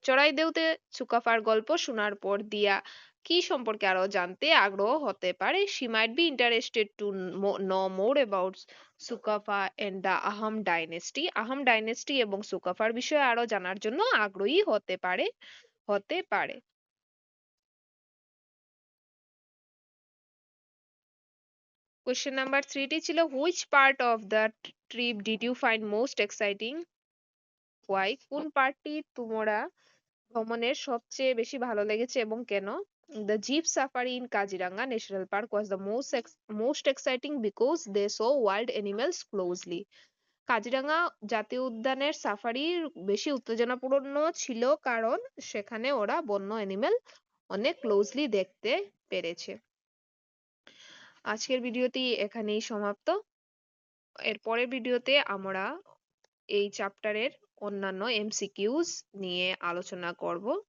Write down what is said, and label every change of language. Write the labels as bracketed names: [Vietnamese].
[Bangla] চড়াইদেউতে সুকাফার গল্প শোনার পর দিয়া কি সম্পর্কে আরো জানতে আগ্রহ হতে পারে? [English] She might be interested to know more about Sukaphaa and the Aham dynasty. [Bangla] Ahom dynasty এবং সুকাফার বিষয়ে আরো জানার জন্য আগ্রহী হতে পারে। [English] Question number 3 [Bangla] টি ছিল [English] which part of the trip did you find most exciting? Why? [Bangla] কোন পার্টটি তোমরা ভ্রমণের সবচেয়ে বেশি ভালো লেগেছে এবং কেন? [English] The jeep safari in Kaziranga National Park was the most exciting because they saw wild animals closely. [Bangla] Kaziranga জাতীয় উদ্যানের সাফারি বেশি উত্তেজনাপূর্ণ ছিল কারণ সেখানে ওরা বন্য অ্যানিমেল অনেক ক্লোজলি দেখতে পেরেছে। আজকের ভিডিওটি এখানেই সমাপ্ত। এর পরের ভিডিওতে আমরা এই চ্যাপ্টারের অন্যান্য এমসিকিউস নিয়ে আলোচনা করব।